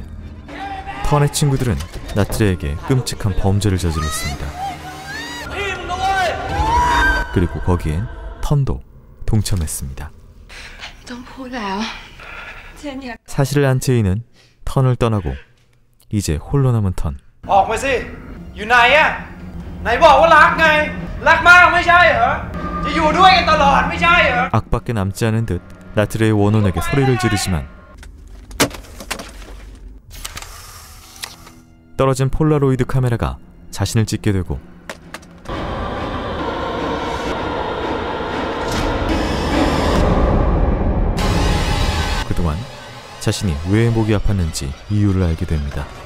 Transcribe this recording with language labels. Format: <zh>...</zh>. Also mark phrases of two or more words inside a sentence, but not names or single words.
<ko>턴의 친구들은 나트레에게 끔찍한 범죄를 저질렀습니다. 그리고 거기엔 턴도 동참했습니다. 사실을 안 제이는 턴을 떠나고 이제 홀로 남은 턴.</ko> <th>ออกมาสิอยู่ไหนอ่ะไหนบอกว่ารักไงรักมากไม่ใช่เหรอจะอยู่ด้วยกันตลอดไม่ใช่เหรอ</th> <ko>악밖에 남지 않은 듯 나트레의 원혼에게 소리를 지르지만 떨어진 폴라로이드 카메라가 자신을 찍게 되고 그동안 자신이 왜 목이 아팠는지 이유를 알게 됩니다.</ko>